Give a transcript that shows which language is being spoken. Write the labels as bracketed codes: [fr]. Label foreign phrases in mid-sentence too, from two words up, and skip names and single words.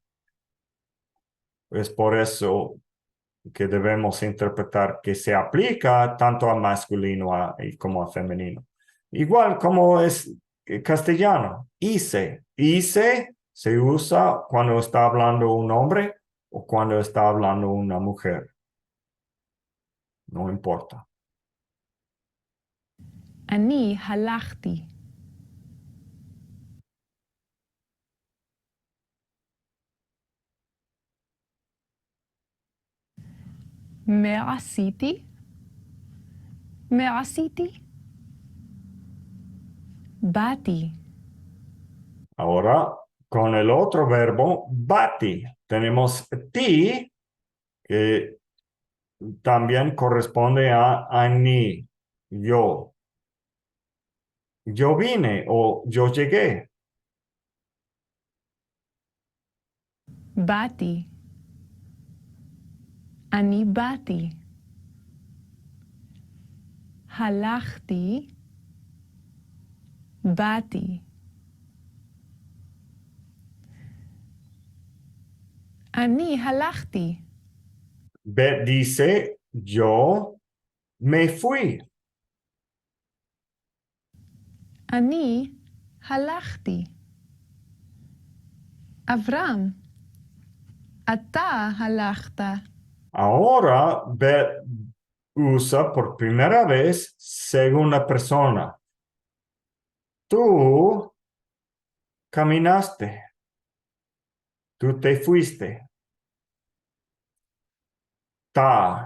[es] Es por eso que debemos interpretar que se aplica tanto a masculino como a femenino. Igual como es castellano. Hice se usa cuando está hablando un hombre o cuando está hablando una mujer. No importa. [he] אני הלכתי. מה עשיתי? מה עשיתי? באתי. [es] Ahora, con el otro verbo, bati, tenemos ti, que también corresponde a ani, yo. Yo vine o yo llegué. [he] באתי. אני באתי. הלכתי. באתי. אני הלכתי. [es] Bet dice, yo me fui. [he] אני הלכתי. אברהם, אתה הלכת. [es] Ahora, Bet usa por primera vez segunda persona. Tú caminaste. Tú te fuiste. Ta.